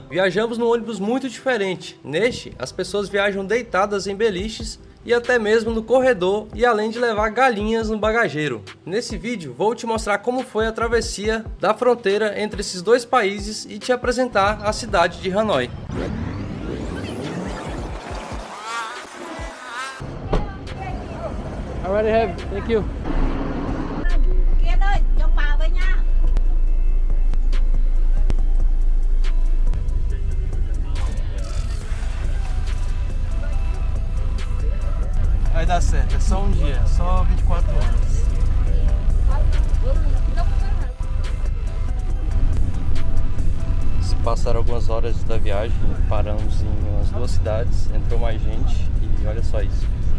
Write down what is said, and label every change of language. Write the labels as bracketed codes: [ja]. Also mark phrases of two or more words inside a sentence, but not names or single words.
[pt] Viajamos num ônibus muito diferente. Neste, as pessoas viajam deitadas em beliches e até mesmo no corredor, e além de levar galinhas no bagageiro. Nesse vídeo, vou te mostrar como foi a travessia da fronteira entre esses dois países e te apresentar a cidade de Hanoi. [en] I already have, thank you. [vi] Kiên ơi, chồng bà với nha. [pt] Vai dar certo, é só um dia, só 24 horas. Se passaram algumas horas da viagem, paramos em umas duas cidades, entrou mais gente e olha só isso.